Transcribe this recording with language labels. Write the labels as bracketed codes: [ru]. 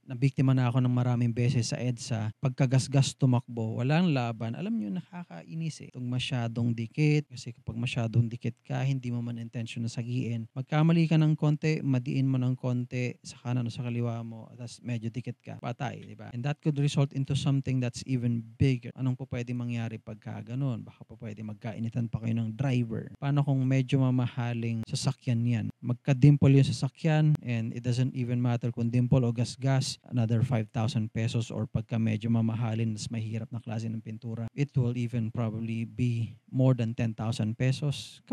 [tl] nabiktima na ako ng maraming beses sa EDSA, pagkagasgas tumakbo, walang laban. Alam niyo nakakainis, eh, itong masyadong dikit, kasi kapag masyadong dikit ka, hindi mo man intensyon na sagiin. Magkamali ka ng konti, madiin mo ng konti sa kanan o sa kaliwa mo, ta's medyo dikit ka, patay, 'di ba? [en] And that could result into something that's even bigger. [tl] Anong pupuwedeng mangyari pagka gano'n? Baka pupuwedeng magkainitan pa kayo ng driver. Paano kung medyo mamahaling sasakyan 'yan? Magka-dimple yung sasakyan [en] and it doesn't even matter [tl] kung dimple o gasgas, [en] another 5,000 pesos, or [tl] pagka medyo mamahalin, mas mahirap na klase ng pintura, [en] it will even probably be more than 10,000 pesos.